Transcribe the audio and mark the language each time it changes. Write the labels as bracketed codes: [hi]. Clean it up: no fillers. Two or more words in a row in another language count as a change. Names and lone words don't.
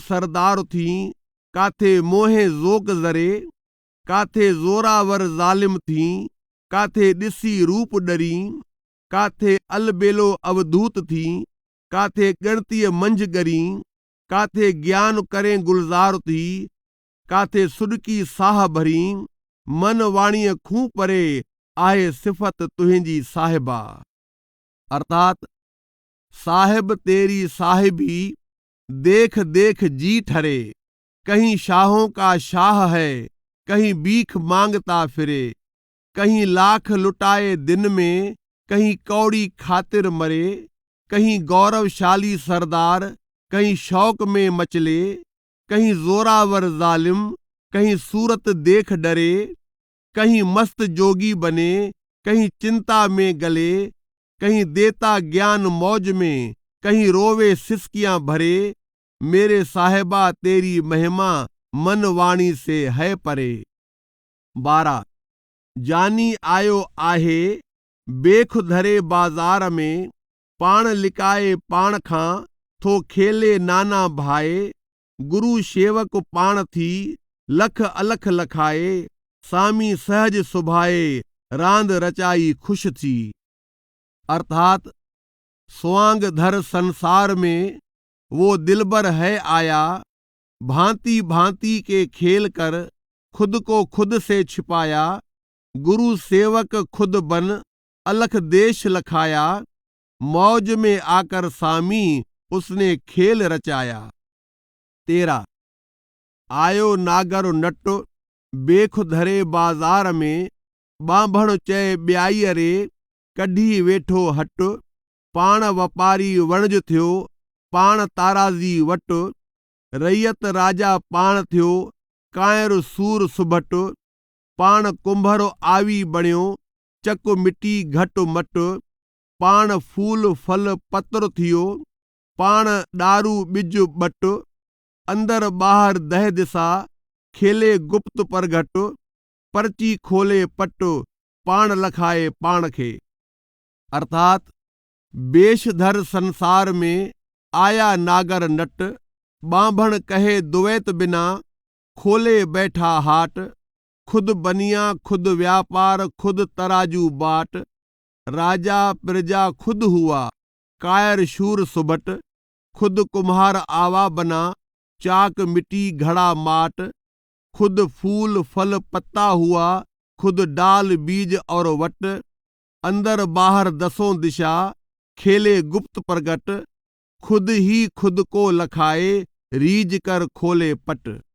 [sd] सरदार थी, काथे मोहे ज़ोक ज़रे, काथे ज़ोरावर ज़ालिम थी, काथे ॾिसी रूप डरी, काथे अलबेलो अवधूत थी, काथे गणतीअ मंझ गरी, काथे ज्ञान करे गुलज़ार थी, काथे सुडकी साह भरी, मन वाणीअ खूं परे आहे सिफ़त तुहिंजी साहिबा। [hi] अर्थात साहिब तेरी साहिबी देख देख जी ठरे, कहीं शाहों का शाह है, कहीं भीख मांगता फिरे, कहीं लाख लुटाए दिन में, कहीं कौड़ी खातिर मरे, कहीं गौरवशाली सरदार, कहीं शौक में मचले, कहीं जोरावर जालिम, कहीं सूरत देख डरे, कहीं मस्त जोगी बने, कहीं चिंता में गले, कहीं देता ज्ञान मौज में, कहीं रोवे सिसकियां भरे, मेरे साहिबा तेरी महिमा मन वाणी से है परे। [sd] 12 जानी आयो आहे बेखुधरे बाज़ार में, पाण लिकाए पाण खां थो खेले नाना भाए, गुरु शेवक पाण थी लख अलख लखाए, सामी सहज सुभाए रांद रचाई खुश थी। [hi] अर्थात स्वांग धर संसार में वो दिलबर है आया, भांति भांति के खेल कर खुद को खुद से छिपाया, गुरु सेवक खुद बन अलख देश लखाया, मौज में आकर सामी उसने खेल रचाया। [sd] 13 आयो नागर नट बेख धरे बाज़ार में, बांभण चए ॿियाई रे कढी वेठो हट, पाण वापारी वणज थियो पाण ताराज़ी वट, रैयत राजा पाण थियो कायर सूर सुभट, पाण कुंभर आवी बणियो चक मिटी घट मट, पाण फूल फल पत्र थियो पाण ॾारू ॿिज ॿट, अंदर ॿाहिर दह दिसा खेले गुप्त परघट, पर्ची खोले पट पाण लखाए पाण खे। [hi] अर्थात बेशधर संसार में आया नागर नट, बांभण कहे दुवैत बिना खोले बैठा हाट, खुद बनिया खुद व्यापार खुद तराजू बाट, राजा प्रजा खुद हुआ कायर शूर सुबट, खुद कुम्हार आवा बना चाक मिट्टी घड़ा माट, खुद फूल फल पत्ता हुआ खुद डाल बीज और वट, अंदर बाहर दसों दिशा खेले गुप्त प्रगट, खुद ही खुद को लखाए रीज कर खोले पट।